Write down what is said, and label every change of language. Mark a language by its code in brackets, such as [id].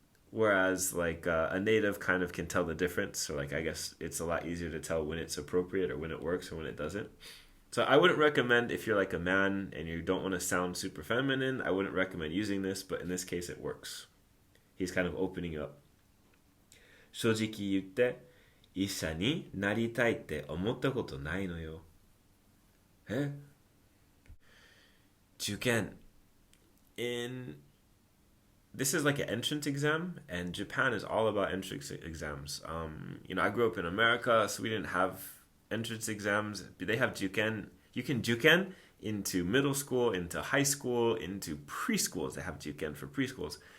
[en] Whereas like a native kind of can tell the difference. So like I guess it's a lot easier to tell when it's appropriate or when it works or when it doesn't. So I wouldn't recommend if you're like a man and you don't want to sound super feminine, I wouldn't recommend using this, but in this case it works. He's kind of opening up. [ja] 正直言って医者になりたいって思ったことないのよ。え？ [en] 受験 This is like an entrance exam, and Japan is all about entrance exams. I grew up in America, so we didn't have entrance exams. They have juken. You can juken into middle school, into high school, into preschools. They have juken for preschools.